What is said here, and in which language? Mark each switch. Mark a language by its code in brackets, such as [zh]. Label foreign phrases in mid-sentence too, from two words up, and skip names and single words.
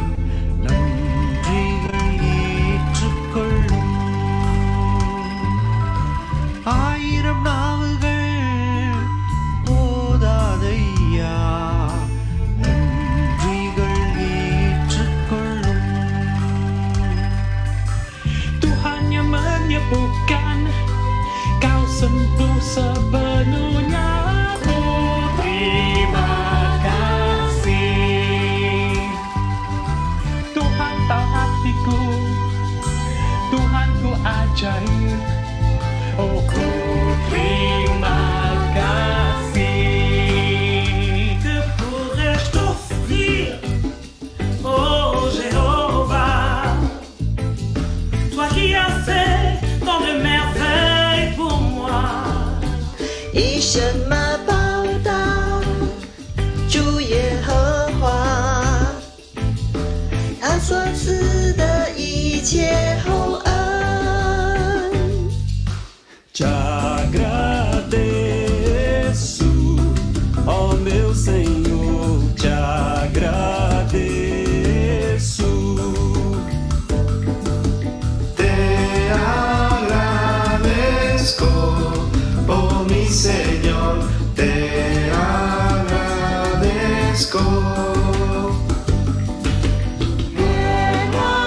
[ta] நன்றிகள் ஏற்றுக்கொள்ளும். 1000 நாவுகள் போதாதையா, நன்றிகள் ஏற்றுக்கொள்ளும். [id] Tuhan yang menyembuhkan, Kau sembuh sepenuhnya. Ku terima kasih. Tuhan tahu hatiku, Tuhan ku ajaib. Oh, ku terima kasih. [fr] Que pourrais-je t'offrir, oh Jéhovah? Toi qui as fait tant de merveilles pour moi. [zh] 以什么报答主耶和华？他所赐的一切厚恩。 [pt] Te agradeço, ó meu Senhor, te agradeço. [es] Te agradezco, oh mi Señor, te agradezco. Te